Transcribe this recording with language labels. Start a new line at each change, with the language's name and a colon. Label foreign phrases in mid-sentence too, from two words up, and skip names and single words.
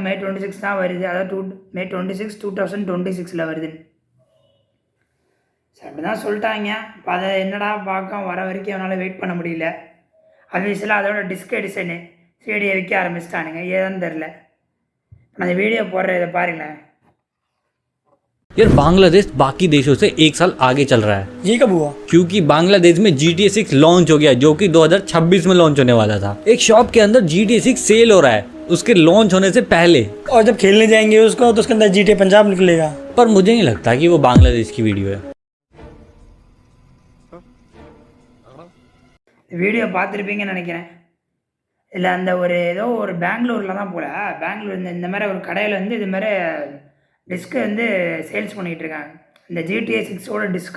Tamil: May 26 தான் வருது. அதாவது May 26 2026 வருதுன்னு. சரி, அப்படி தான் சொல்லிட்டாங்க. இப்போ அதை என்னடா பார்க்க வர வரைக்கும் அவனால் வெயிட் பண்ண முடியல. அஃபிஷியலாக அதோட
English: disc edition
Tamil: சிடியை விற்க ஆரம்பிச்சிட்டானுங்க. ஏதான்னு தெரில. அந்த வீடியோ போடுற இதை பாருங்களேன்.
Hindi: यार बांग्लादेश बाकी देशों से 1 साल आगे चल रहा है. ये कब हुआ? क्योंकि बांग्लादेश में GTA 6 लॉन्च हो गया, जो कि 2026 में लॉन्च होने वाला था. एक शॉप के अंदर GTA 6 सेल हो रहा है उसके लॉन्च होने से पहले. और जब खेलने जाएंगे उसको तो उसके अंदर GTA पंजाब निकलेगा. पर मुझे नहीं लगता कि वो बांग्लादेश की वीडियो है.
Tamil: வீடியோ பார்த்துருப்பீங்கன்னு நினைக்கிறேன். இல்லை அந்த ஏதோ ஒரு பெங்களூரில் தான் போல். பெங்களூர் இந்த மாதிரி ஒரு கடையில் வந்து இது மாதிரி டிஸ்க்கு வந்து சேல்ஸ் பண்ணிகிட்டு இருக்காங்க. இந்த GTA 6ஓட டிஸ்கா.